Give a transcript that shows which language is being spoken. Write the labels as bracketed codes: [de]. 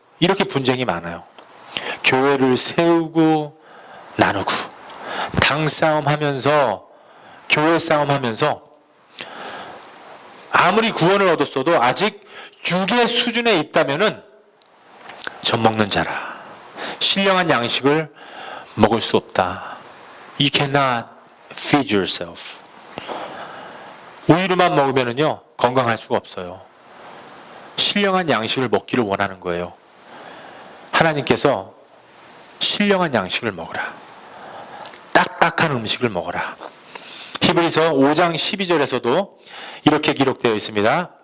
[ko] 이렇게 분쟁이 많아요. 교회를 세우고 나누고, 당 싸움하면서, 교회 싸움하면서, 아무리 구원을 얻었어도 아직 육의 수준에 있다면은 젖 먹는 자라. 신령한 양식을 먹을 수 없다. [en] You cannot feed yourself. [ko] 우유로만 먹으면은요, 건강할 수가 없어요. 신령한 양식을 먹기를 원하는 거예요. 하나님께서 신령한 양식을 먹으라. 딱딱한 음식을 먹어라. 히브리서 5장 12절에서도 이렇게 기록되어 있습니다.